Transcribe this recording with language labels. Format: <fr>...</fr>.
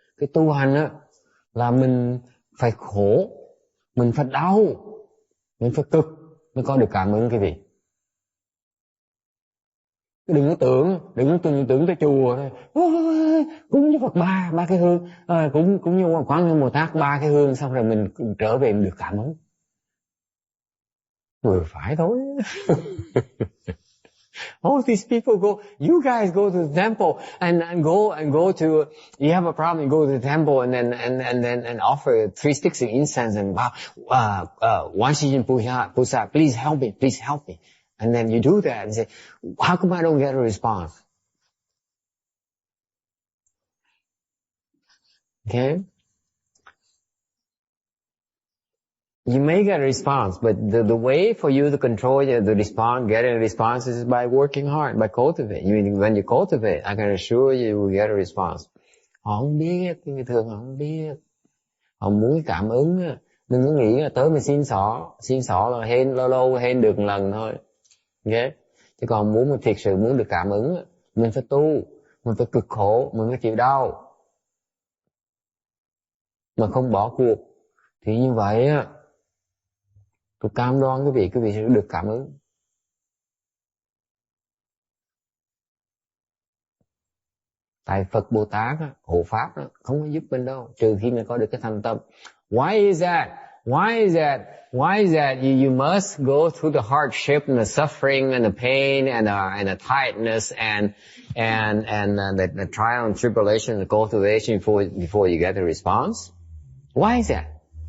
<vi>Cái tu hành á là mình phải khổ, mình phải đau, mình phải cực mới có được cảm ứng cái gì. Đừng có tưởng tới chùa cúng cho Phật ba cái hương, cúng như Quán Hương Bồ Tát 3 cái hương, xong rồi mình trở về mình được cảm ứng. Vừa phải thôi.</vi> <en>All these people you guys go to the temple and go to, you have a problem, you go to the temple and then offer 3 sticks of incense and one Shijin Pusa, please help me. And then you do that and say, how come I don't get a response? Okay? You may get a response, but the way for you to control the response, getting a response is by working hard, by cultivating. When you cultivate, I can assure you will get a response.</en> <vi>Họ không biết, người thường họ không biết. Họ muốn cảm ứng, đừng có nghĩ là tới mình xin xỏ là hên, lâu hên được một lần thôi. Okay? Chứ còn muốn thiệt sự muốn được cảm ứng, mình phải tu, mình phải cực khổ, mình phải chịu đau. Mà không bỏ cuộc. Thì như vậy á, tôi cam đoan quý vị sẽ được cảm ứng. Tại Phật Bồ Tát á, hộ pháp đó, không có giúp mình đâu, trừ khi mình có được cái thành tâm.</vi> <en>Why is that? You must go through the hardship and the suffering and the pain and the tightness and the trial and tribulation and the cultivation before you get the response? Why is that?</en>